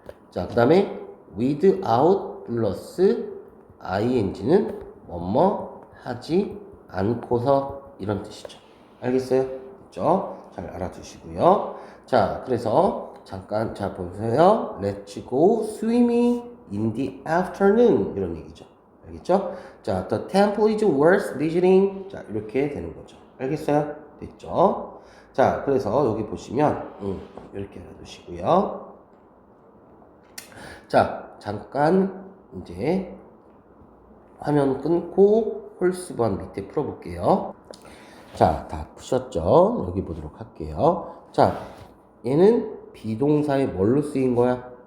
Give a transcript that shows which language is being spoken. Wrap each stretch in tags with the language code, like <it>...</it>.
<ko>자, 그 다음에 without 플러스 ing는 뭐뭐 하지 않고서 이런 뜻이죠. 알겠어요? 그렇죠? 잘 알아두시고요. 자, 그래서 잠깐 자 보세요.</ko> <en>Let's go swimming in the afternoon</en> <ko>이런 얘기죠. 알겠죠?</ko> <en>자, the temple is worth visiting.</en> <ko>자, 이렇게 되는 거죠. 알겠어요? 됐죠? 자, 그래서 여기 보시면 이렇게 해두시고요. 자, 잠깐 이제 화면 끊고 홀수번 밑에 풀어볼게요. 자, 다 푸셨죠? 여기 보도록 할게요. 자, 얘는 비동사에 뭘로 쓰인 거야?</ko>